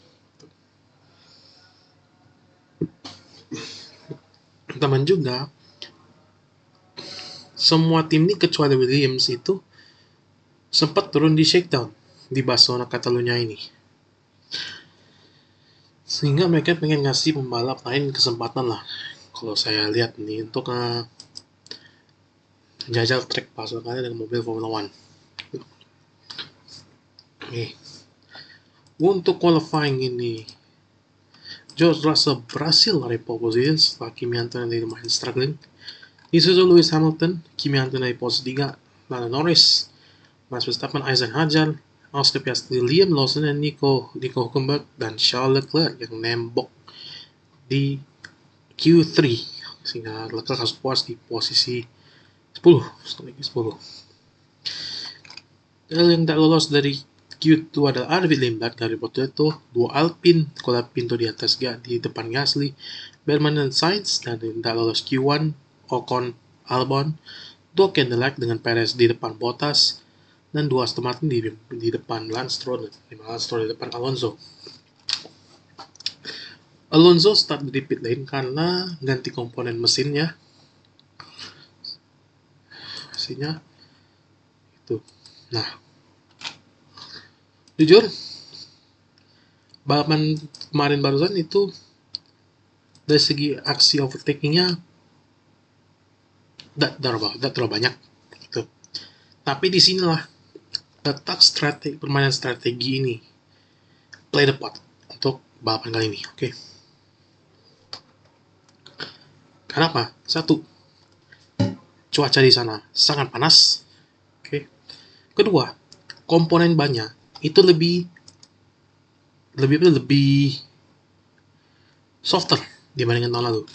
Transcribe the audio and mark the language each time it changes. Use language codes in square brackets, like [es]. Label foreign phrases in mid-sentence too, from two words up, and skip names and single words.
[id] Teman juga semua tim ini kecuali Williams itu sempat turun di shakedown di Barcelona Catalunya ini, sehingga mereka pengen ngasih pembalap lain kesempatan lah kalau saya lihat nih untuk jajal track Barcelona dengan mobil Formula One. Oke. Untuk qualifying ini George Russell berhasil lari [en] pole position [id] setelah Kimi Antonelli lumayan struggling. Disusul Lewis Hamilton, Kimi Antonelli posisi 3, Lando Norris, Max Verstappen, Isaac Hadjar, Oscar Piastri, Liam Lawson, dan Nico Hülkenberg, dan Charles Leclerc yang nembok di Q3 sehingga Leclerc harus puas di posisi 10. Dan yang tak lolos dari Q2 adalah Arvid Lindbergh dari Porto, 2 Alpine, Nicola Pinto di atas di depan Gasly, Berman dan Sainz, dan yang tak lolos Q1 Ocon, Albon, 2 Cadillac dengan Perez di depan Bottas, dan 2 Aston Martin di depan Lance Stroll di depan Alonso. Alonso start di pit lane karena ganti komponen mesinnya itu. Nah, jujur balapan kemarin barusan itu dari segi aksi overtakingnya tidak terlalu banyak gitu. Tapi disinilah letak permainan strategi ini [en] play the part [id] untuk balapan kali ini. Oke. Kenapa? 1, cuaca di sana sangat panas. Oke. Kedua, komponen banyak itu lebih softer dibandingkan tahun lalu.